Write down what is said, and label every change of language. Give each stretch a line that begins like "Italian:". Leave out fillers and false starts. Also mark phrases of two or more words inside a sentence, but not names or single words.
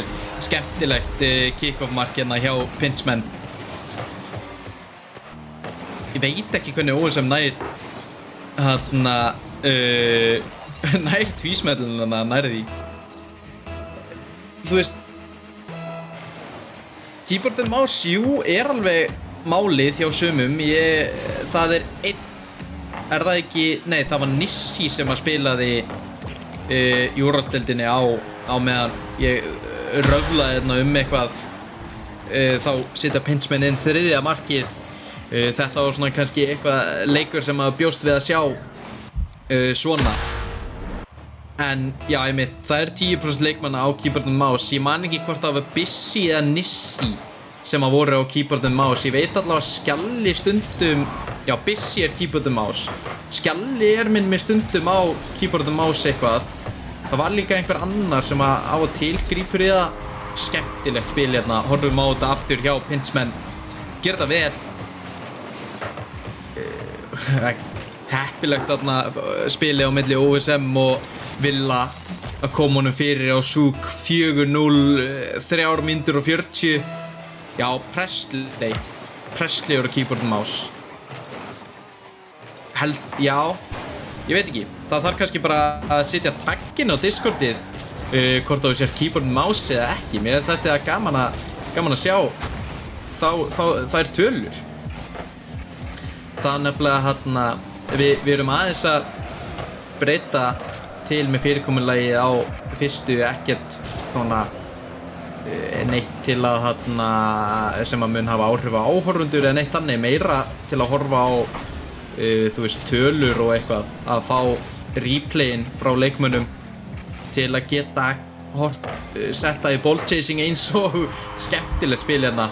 Icelandic: Skemmtilegt kick-off mark hérna hjá Pintchman. Ég veit ekki hvernig sem nær nær tvísmelluna nær því. Þú veist,
English: keyboard and mouse,
Icelandic: jú, alveg málið hjá sumum. Það það ekki, nei, það var Nissi sem að spilaði í úrvalsdeildinni á meðan ég röflaði hérna eitthvað. Þá setja Pintchman inn 3. markið. Þetta var svona kannski eitthvað leikur sem að bjóst við að sjá svona. En já, það 10% leikmanna á
English: keyboard and mouse.
Icelandic: Ég man ekki hvort það var Bissi eða Nissi sem að voru á
English: keyboard and mouse.
Icelandic: Ég veit allavega að Skjalli stundum, já, Bissi
English: keyboard and mouse.
Icelandic: Skjalli minn með stundum á
English: keyboard and mouse
Icelandic: eitthvað. Það var líka einhver annar sem að á og til grípur í það. Skemmtilegt spil hérna, horfum á þetta aftur hjá Pintchman. Gerði það vel. Heppilegt þarna spilið á milli OSM og Villa að koma honum fyrir á Zug 4-0, 3 mínútur og 40. Já, Presley á
English: keyboard and mouse.
Icelandic: Já, ég veit ekki. Það þarf kannski bara að setja tagginn á Discordið hvort þú sér
English: keyboard and mouse
Icelandic: eða ekki. Mér þetta gaman að sjá þær tölur. Það nefnilega við erum aðeins að breyta til með fyrirkomulagið á fyrstu, ekkert svona neitt til að sem að mun hafa áhrif á áhorfendur eða neitt annað, meira til að horfa á þú veist, tölur og eitthvað, að fá replayin frá leikmönnum til að geta setta í
English: ball chasing
Icelandic: eins og skemmtilegt spil hérna.